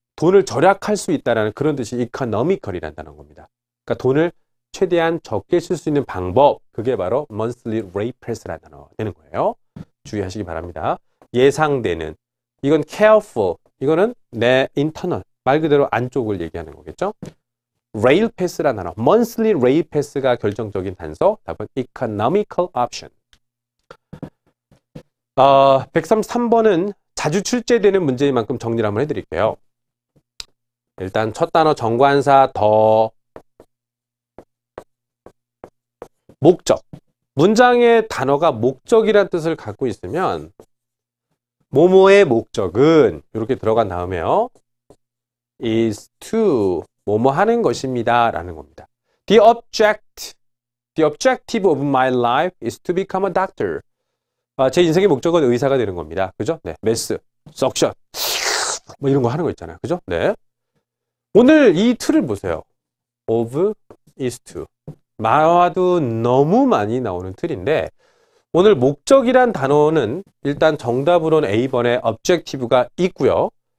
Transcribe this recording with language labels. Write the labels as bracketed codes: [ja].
[ko] 돈을 절약할 수 있다는 그런 뜻이 economical이란다는 겁니다. 그러니까 돈을 최대한 적게 쓸 수 있는 방법, 그게 바로 monthly rate pass라는 단어 되는 거예요. 주의하시기 바랍니다. 예상되는, 이건 careful, 이거는 내 internal, 말 그대로 안쪽을 얘기하는 거겠죠. rail pass라는 단어, monthly rail pass가 결정적인 단서, 답은 economical option. 133번은 자주 출제되는 문제인 만큼 정리를 한번 해드릴게요. 일단 첫 단어 정관사 더 목적. 문장의 단어가 목적이란 뜻을 갖고 있으면 뭐뭐의 목적은 이렇게 들어간 다음에요. is to 뭐뭐 하는 것입니다 라는 겁니다. [en] The objective of my life is to become a doctor. [ko] 제 인생의 목적은 의사가 되는 겁니다. 그죠? 네. 메스, 석션 뭐 이런 거 하는 거 있잖아요. 그죠? 네. 오늘 이 틀을 보세요. of is to. 말와도 너무 많이 나오는 틀인데 오늘 목적이란 단어는 일단 정답으로는 A번에 objective가 있고요.